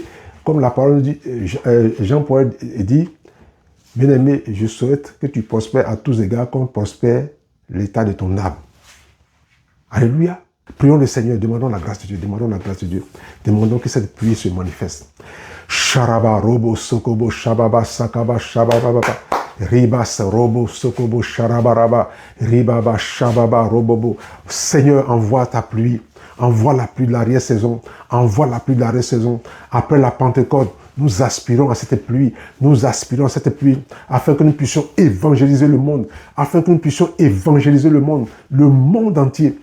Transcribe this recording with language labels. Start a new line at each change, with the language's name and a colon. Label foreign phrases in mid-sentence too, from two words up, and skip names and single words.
French: Comme la parole dit, Jean-Paul dit, bien-aimé, je souhaite que tu prospères à tous égards comme prospère l'état de ton âme. Alléluia. Prions le Seigneur, demandons la grâce de Dieu, demandons la grâce de Dieu. Demandons que cette pluie se manifeste. Sharaba, robo, sokobo, shababa, sakaba, shababa, ribas, robo, sokobo, sharabaraba, ribaba, shababa, robobo. Seigneur, envoie ta pluie. Envoie la pluie de l'arrière-saison. Envoie la pluie de l'arrière-saison. Après la Pentecôte, nous aspirons à cette pluie. Nous aspirons à cette pluie afin que nous puissions évangéliser le monde. Afin que nous puissions évangéliser le monde entier.